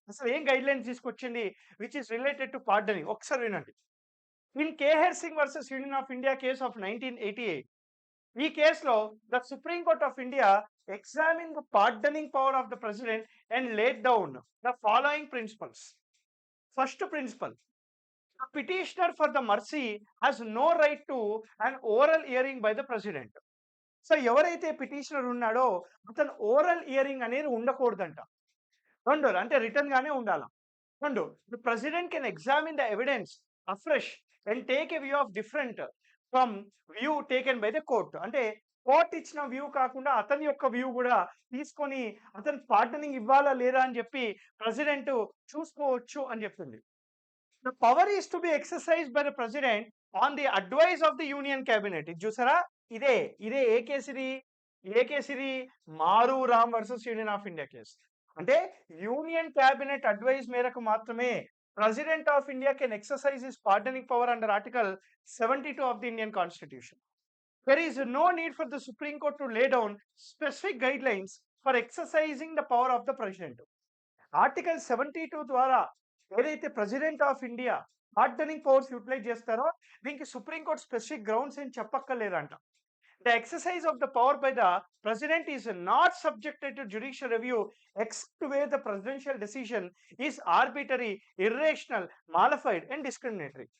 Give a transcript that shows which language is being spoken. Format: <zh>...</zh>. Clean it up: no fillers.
<te>అసలు ఏం guide lines తీసుకొచ్చింది</te> <en>Which is related to pardoning?</en> <te>ఒకసారి వినండి.</te> <en>in Kehar Singh versus union of India case of 1988,</en> <te>ఈ కేసులో</te> <en>The Supreme Court of India examine the pardoning power of the president and laid down the following principles. First principle, the petitioner for the mercy has no right to an oral hearing by the president.</en> <te>So ఎవరైతే petitioner ఉన్నాడో అతను oral hearing అనేది ఉండకూడదంట. రెండోది అంటే return గానే ఉండాల. రెండు,</te> <en>The president can examine the evidence afresh and take a view of different from view taken by the court.</en> <te>అంటే కోర్ట్ ఇచ్చిన వ్యూ కాకుండా అతని యొక్క వ్యూ కూడా తీసుకొని అతను పార్డనింగ్ ఇవ్వాలా లేదా అని చెప్పి ప్రెసిడెంట్ చూసుకోవచ్చు అని చెప్తుంది.</te> <en>The power is to be exercised by the president on the advice of the union cabinet.</en> <te>ఇది చూసారా? ఇదే ఇదే ఏ కేసు ఇది? ఏ కేసు ఇది? మారూ Ram versus union of India case. అంటే యూనియన్ క్యాబినెట్ అడ్వైస్ మేరకు మాత్రమే</te> <en>President of India can exercise his pardoning power under article 72 of the Indian constitution. There is no need for the Supreme Court to lay down specific guidelines for exercising the power of the president.</en> <te>Article 72 ద్వారా ఏదైతే president of India pardoning powers utilise చేస్తారో దీనికి supreme court specific grounds ఏం చెప్పక్కర్లేదంట.</te> <en>The exercise of the power by the president is not subjected to judicial review except where the presidential decision is arbitrary, irrational, mala fide and discriminatory.</en>